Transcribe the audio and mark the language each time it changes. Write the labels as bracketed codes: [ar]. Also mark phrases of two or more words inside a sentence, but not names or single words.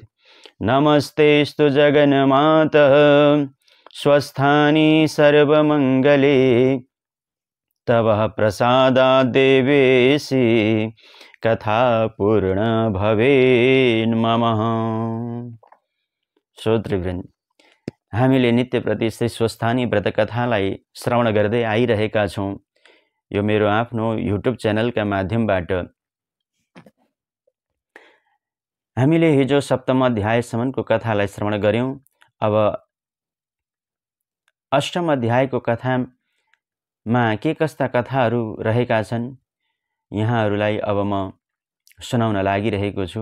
[sa] नमस्तेस्तु जगन्मातः स्वस्थानि सर्वमङ्गले तव प्रसादात् देवेशि कथा पूर्ण भवेन् मम। [ne] श्रोतृवृन्द, हामीले नित्य प्रति श्री स्वस्थानी व्रत कथालाई श्रवण गर्दै आइरहेका छौं। यो मेरो आफ्नो युट्युब च्यानलका माध्यमबाट हामीले हिजो सप्तम अध्यायसम्मको कथालाई श्रवण गर्यौं। अब अष्टम अध्यायको कथामा के कस्ता कथाहरू रहेका छन् यहाँहरूलाई अब म सुनाउन लागिरहेको छु।